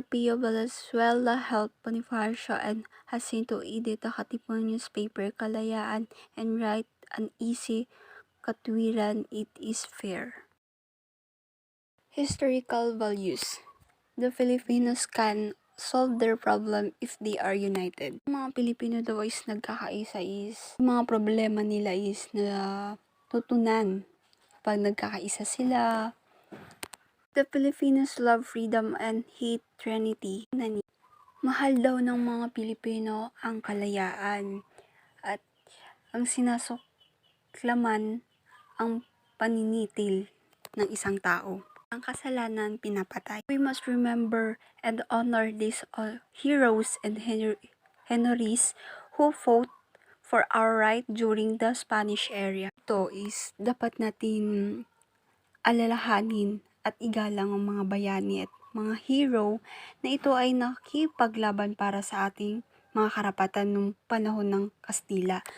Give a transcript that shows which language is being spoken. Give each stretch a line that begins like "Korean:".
English: Pio Valenzuela helped Bonifacio and Jacinto edit the Katipunan newspaper Kalayaan and write an easy katwiran, it is fair. Historical values. The Filipinos can solve their problem if they are united.
Filipino: Mga Pilipino daw is nagkakaisa is, mga problema nila is na tutunan pag nagkakaisa sila.
English: The Filipinos love freedom and hate trinity.
Filipino: Mahal daw ng mga Pilipino ang kalayaan at ang sinasoklaman ang paninitil ng isang tao. Ang kasalanan pinapatay.
English: We must remember and honor these heroes and heroes who fought for our right during the Spanish era.
Filipino: Ito is dapat natin alalahanin at igalang ang mga bayani at mga hero na ito ay nakipaglaban para sa ating mga karapatan nung panahon ng Kastila.